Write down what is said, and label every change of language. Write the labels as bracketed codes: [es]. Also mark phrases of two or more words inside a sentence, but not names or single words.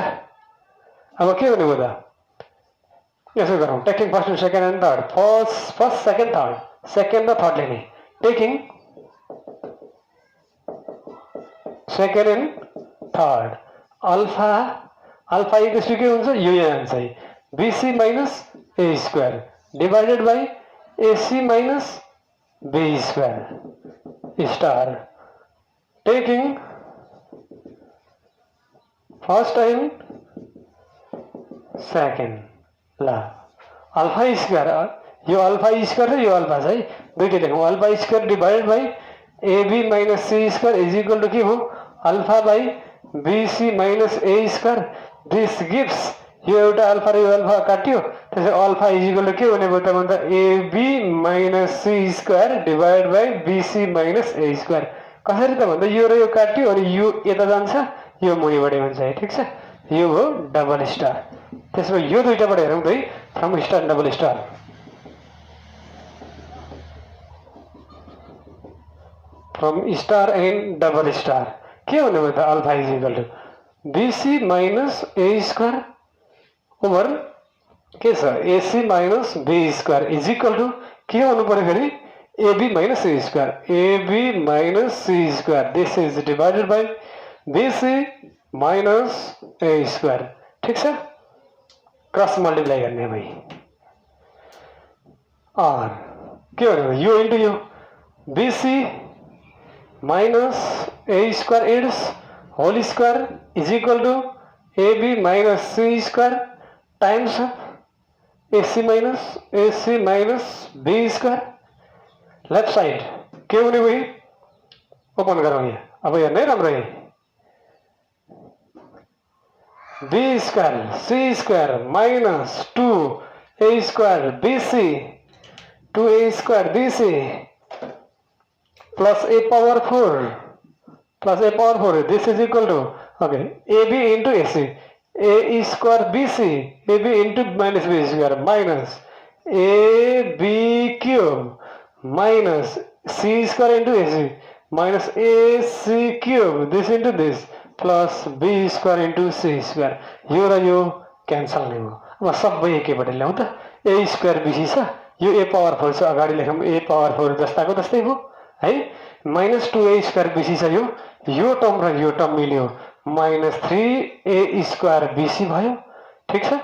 [ne] अब के गर्ने भयो त? यसो गरौँ, [en] taking first and second and third, first second third, second र third लेख्ने, taking second and third, alpha equals to [ne] के हुन्छ? यो यहाँ हुन्छ है, [en] BC minus A square divided by AC minus B square star, taking first and second, [ne] ल [en] alpha square, [ne] यो [en] alpha square [ne] र यो अल्फा चाहिँ दुईटै लेखौँ, [en] alpha square divided by AB minus C square is equal to [ne] के हो? [en] alpha by BC minus A square. this gives, [ne] यो एउटा अल्फा र यो अल्फा काट्यो, त्यसै [en] alpha is equal to [ne] के हुने भयो त भन्दा [en] AB minus C square divide by BC minus A square. [ne] कसरी त भन्दा यो र यो काट्यो अनि यो यता जान्छ, यो मुनिबाटै हुन्छ है. ठिक छ? यो हो [en] double star. [ne] त्यसो भए यो दुईटाबाट हेरौँ त है, [en] from star double star. from star and double star [ne] के हुने भयो त? [en] alpha is equal to BC minus A square over [ne] के छ? [en] AC minus B square is equal to [ne] के हुनु पर्यो फेरि? [en] AB minus C square, AB minus C square. this is divided by BC minus A square. [ne] ठिक छ? [en] cross multiply [ne] गर्ने भाइ, और के हो? [en] यो into यो BC minus A square its whole square is equal to AB minus C square times AC minus B square. left side [ne] के हुने भाइ? ओपन गरौँ यहाँ. अब हेर्नु है राम्रो, [en] B square C square minus 2A square BC 2A square BC plus A power 4 this is equal to okay AB into AC A square BC AB into minus B square minus AB cube minus C square into AC minus AC cube this into this plus B square into C square. [ne] यो र यो क्यान्सल नै हो. अब सबै एकैपट्टि ल्याउँ त. A स्क्वायर BC छ, यो A पावर 4 छ, अगाडि लेखौँ A पावर 4 जस्ताको तस्तै हो है. [en] minus 2A square BC [ne] छ, यो टर्म र यो टर्म मिल्यो, [en] minus 3A square BC [ne] भयो. ठिक छ?